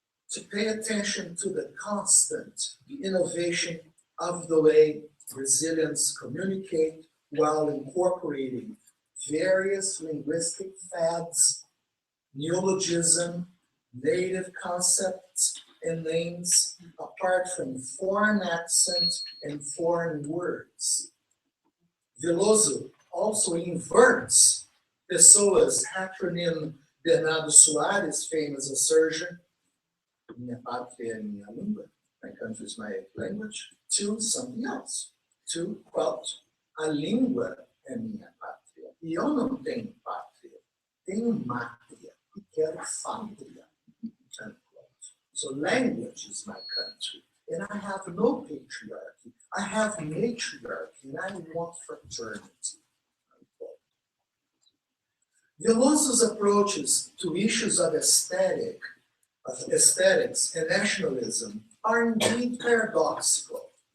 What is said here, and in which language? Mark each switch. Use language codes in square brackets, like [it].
[en] to pay attention to the constant innovation of the way Brazilians communicate while incorporating various linguistic fads, neologism, native concepts, and names apart from foreign accents and foreign words. Veloso also inverts Pessoa's heteronym Bernardo Soares' famous assertion, [pt] minha pátria é minha língua, [en] my country is my language, to something else, to, quote, [pt] a língua é minha pátria, e eu não tenho pátria, tenho mátria, e quero pátria. [en] Unquote. So language is my country, and I have no patriarchy. I have matriarchy, and I want fraternity. Unquote. Veloso's approaches to issues of aesthetics and nationalism are indeed paradoxical.